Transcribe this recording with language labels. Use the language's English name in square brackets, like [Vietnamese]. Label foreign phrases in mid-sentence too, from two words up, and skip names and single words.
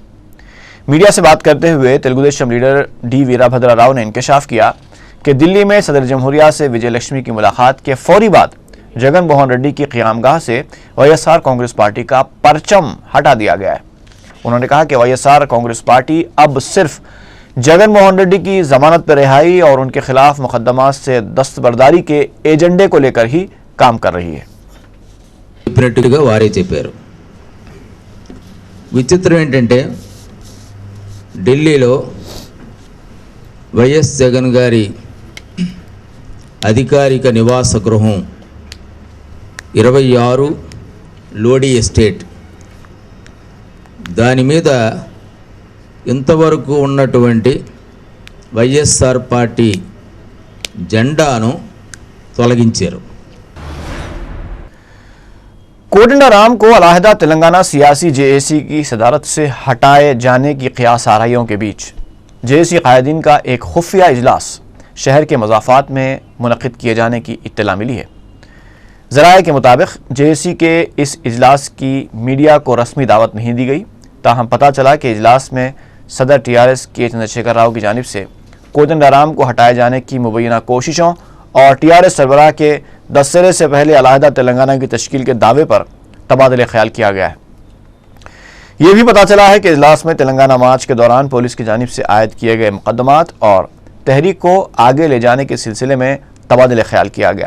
[Urdu] میڈیا سے بات کرتے ہوئے تلگو دیشم لیڈر ڈی ویرا بھدرا راؤ نے انکشاف کیا کہ دلی میں صدر جمہوریہ سے وجے لکشمی کی ملاقات کے فوری بعد جگن موہن ریڈی کی قیامگاہ سے وائی ایس آر کانگریس پارٹی کا پرچم ہٹا دیا گیا ہے۔ انہوں نے کہا کہ وائی ایس آر کانگریس پارٹی اب صرف جگن موہن ریڈی کی ضمانت پر رہائی اور ان کے خلاف مقدمات سے دستبرداری کے ایجنڈے کو لے کر ہی کام کر رہی ہے۔ [Telugu] వారే చెప్పారు। విచిత్రం ఏంటంటే ఢిల్లీలో వైఎస్ జగన్ గారి అధికారిక నివాస గృహం 26 లోడీ ఎస్టేట్, దాని మీద ఇంతవరకు ఉన్నటువంటి వైఎస్ఆర్ పార్టీ జెండాను తొలగించారు। [Urdu] کوڈنڈارام کو علیحدہ تلنگانہ سیاسی جے اے سی کی صدارت سے ہٹائے جانے کی قیاس آرائیوں کے بیچ جے اے سی قائدین کا ایک خفیہ اجلاس شہر کے مضافات میں منعقد کیے جانے کی اطلاع ملی ہے۔ ذرائع کے مطابق جے اے سی کے اس اجلاس کی میڈیا کو رسمی دعوت نہیں دی گئی، تاہم پتہ چلا کہ اجلاس میں صدر ٹی آر ایس کے چندر شیکھر راؤ کی جانب سے کوڈنڈارام کو ہٹائے جانے کی مبینہ کوششوں اور ٹی آر ایس سربراہ کے دسترے سے پہلے علیحدہ تلنگانہ کی تشکیل کے دعوے پر تبادلہ خیال کیا گیا ہے. یہ بھی پتہ چلا ہے کہ اجلاس میں تلنگانہ مارچ کے دوران پولیس کی جانب سے عائد کیے گئے مقدمات اور تحریک کو آگے لے جانے کے سلسلے میں تبادلہ خیال کیا گیا.